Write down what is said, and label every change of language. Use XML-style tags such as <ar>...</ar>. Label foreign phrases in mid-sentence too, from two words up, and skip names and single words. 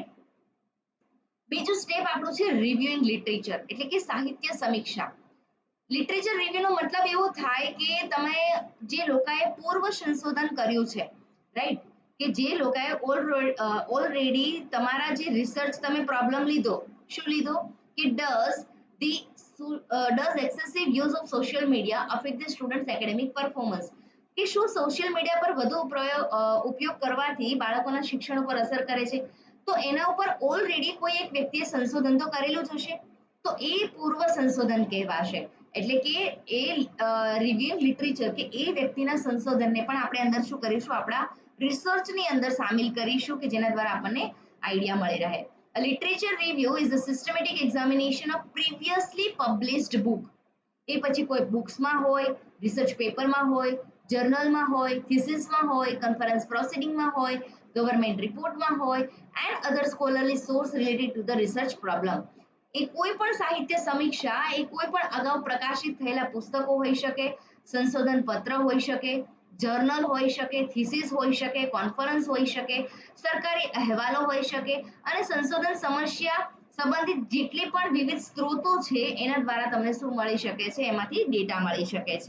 <gu>બીજું સ્ટેપ આપણું છે</gu> <en>reviewing literature,</en> <gu>એટલે કે સાહિત્ય સમીક્ષા. લિટરેચર રિવ્યુનો મતલબ એવો થાય કે તમે જે લોકોએ પૂર્વ સંશોધન કર્યું છે, રાઈટ, કે જે લોકોએ ઓલરેડી તમારા જે રિસર્ચ તમે પ્રોબ્લેમ લીધો, શું લીધો કે</gu> <en>does excessive use of social media affect the students academic performance,</en> <gu>કે શું સોશિયલ મીડિયા પર વધુ ઉપયોગ કરવાથી બાળકોના શિક્ષણ ઉપર અસર કરે છે. તો એના ઉપર ઓલરેડી કોઈ એક વ્યક્તિએ સંશોધન તો કરેલું જ હશે, તો એ પૂર્વ સંશોધન કહેવાશે. એટલે કે એ</gu> <en>review literature</en> <gu>કે એ વ્યક્તિના સંશોધનને પણ આપણે અંદર શું કરીશું, આપણા રિસર્ચની અંદર સામેલ કરીશું કે જેના દ્વારા આપણને આઈડિયા મળી રહે.</gu> <en>A literature review is a systematic examination of previously published book.</en> <gu>એ પછી કોઈ બુક્સમાં હોય, રિસર્ચ પેપરમાં હોય, જર્નલમાં હોય, થીસિસમાં હોય, કોન્ફરન્સ પ્રોસિડિંગમાં હોય, ગવર્મેન્ટ રિપોર્ટમાં હોય</gu> <en>and other scholarly source related to the research problem.</en> <gu>એ કોઈ પણ સાહિત્ય સમીક્ષા એ કોઈ પણ અગાઉ પ્રકાશિત થયેલા પુસ્તકો હોઈ શકે, સંશોધન પત્ર હોઈ શકે, જર્નલ હોઈ શકે, થીસિસ હોઈ શકે, કોન્ફરન્સ હોઈ શકે, સરકારી અહેવાલો હોઈ શકે અને સંશોધન સમસ્યા સંબંધિત જેટલી પણ વિવિધ સ્ત્રોતો છે એના દ્વારા તમને શું મળી શકે છે, એમાંથી ડેટા મળી શકે છે.</gu>